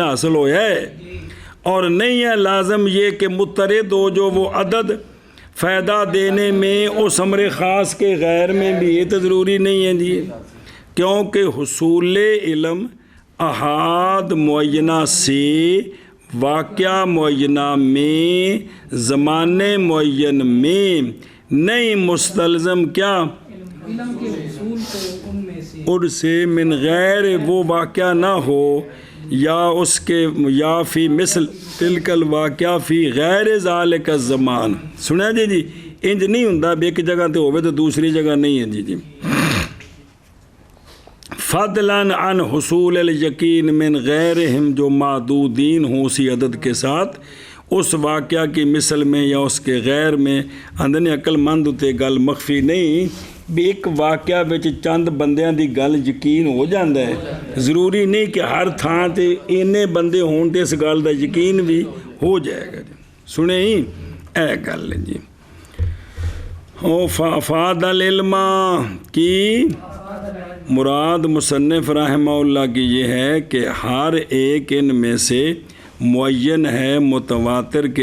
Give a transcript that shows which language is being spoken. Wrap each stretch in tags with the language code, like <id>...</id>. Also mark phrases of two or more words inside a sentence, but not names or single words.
<ur>حاصل ہویا ہے، اور نہیں ہے لازم یہ کہ مترد ہو جو وہ عدد فائدہ دینے میں اس امر خاص کے غیر میں بھی، یہ تو ضروری نہیں ہے جی، کیونکہ حصول علم احاد معینہ سے واقعہ معینہ میں زمانے معین میں نہیں مستلزم کیا علم کے حصول کو ان سے</ur> <ar>من غیر</ar> <ur>وہ واقعہ نہ ہو، یا اس کے یا</ur> <ar>فی مثل تلک الواقعہ فی غیر ذالک الزمان۔</ar> <pa>سنیا جی انج نہیں ہوندا بھی ایک جگہ تے ہوئے تو دوسری جگہ نہیں ہے جی۔</pa> <ar>فضلاً عن حصول الیقین من غیرہم،</ar> <ur>جو معدودین ہوں اسی عدد کے ساتھ اس واقعہ کی مثل میں یا اس کے غیر میں،</ur> <pa>اندنی عقل مند تے گل مخفی نہیں بھی ایک واقعہ بچ چند بندیاں دی گل یقین ہو جاندہ ہے، ضروری نہیں کہ ہر تھان تے اینے بندے ہون تے اس گل دا یقین بھی ہو جائے گا جی۔ سنیں ہی اے گل جی۔</pa> <ur>فاد العلم کی مراد مصنف رحمہ اللہ کی یہ ہے کہ ہر ایک ان میں سے معین ہے متواتر کے</ur>